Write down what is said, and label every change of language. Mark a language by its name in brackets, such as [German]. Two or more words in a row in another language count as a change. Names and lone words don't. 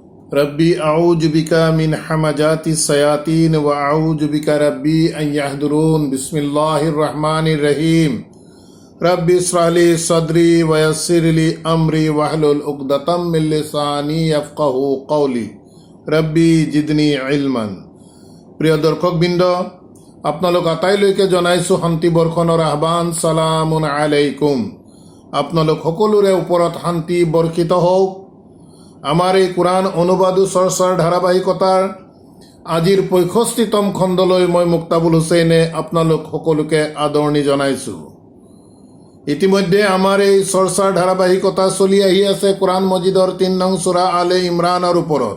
[Arabic] رب أعوذ بك من همزات الشياطين وأعوذ بك رب أن يحضرون. بسم الله الرحمن الرحيم. رب اشرح لي صدري ويسر لي أمري واحلل عقدة من لساني يفقهوا قولي. رب زدني علما. [Assamese] প্ৰিয় দৰ্শকবৃন্দ, আপোনালোক আটাইলৈকে জনাইছোঁ শান্তি বৰ্ষণৰ আহ্বান। [Arabic] سلام عليكم. [Assamese] আপোনালোক সকলোৰে ওপৰত শান্তি বৰ্ষিত হওক। আমাৰ এই কোৰআন অনুবাদ চৰ্চাৰ ধাৰাবাহিকতাৰ আজিৰ 65তম খণ্ডলৈ মই মুক্তাবুল হুছেইনে আপোনালোক সকলোকে আদৰণি জনাইছোঁ। ইতিমধ্যে আমাৰ এই চৰ্চাৰ ধাৰাবাহিকতা চলি আহি আছে কোৰআন মজিদৰ ৩ নং সূৰা আলে ইমৰানৰ ওপৰত।